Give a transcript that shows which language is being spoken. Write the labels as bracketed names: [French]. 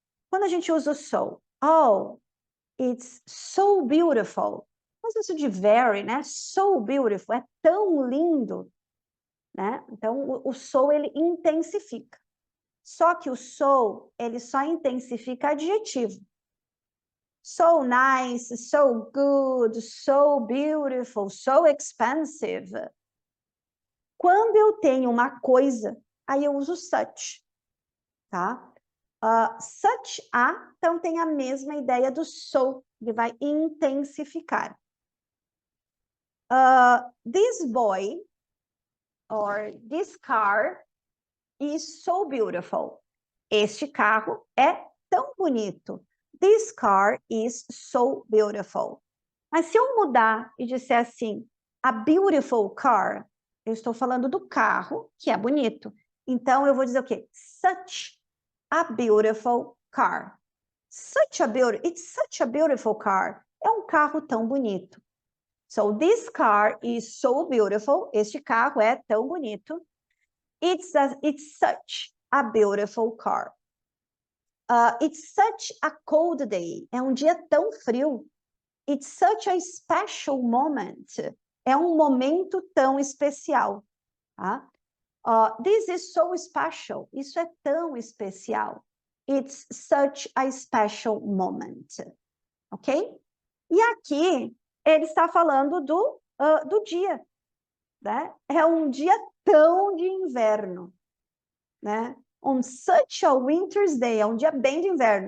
[Portuguese] Quando a gente usa o so, [English] oh, it's so beautiful. [Portuguese] Mas isso de very, né? [English] So beautiful, [Portuguese] é tão lindo, né? Então, o so, ele intensifica. Só que o so, ele só intensifica adjetivo. [English] So nice, so good, so beautiful, so expensive. [Portuguese] Quando eu tenho uma coisa, aí eu uso such, tá? Such a, então tem a mesma ideia do so, ele vai intensificar. [English] This boy, or this car, is so beautiful. [Portuguese] Este carro é tão bonito. [English] This car is so beautiful. [Portuguese] Mas se eu mudar e disser assim, a beautiful car, eu estou falando do carro, que é bonito. Então, eu vou dizer o quê? [English] Such a beautiful car. It's such a beautiful car. [Portuguese] É um carro tão bonito. [English] So, this car is so beautiful. [Portuguese] Este carro é tão bonito. [English] It's such a beautiful car. It's such a cold day. [Portuguese] É um dia tão frio. [English] It's such a special moment. [Portuguese] É um momento tão especial. Tá? [English] This is so special. [Portuguese] Isso é tão especial. [English] It's such a special moment. Ok? [Portuguese] E aqui, ele está falando do dia. Né? É um dia tão de inverno. Né? [English] On such a winter's day. [Portuguese] É um dia bem de inverno.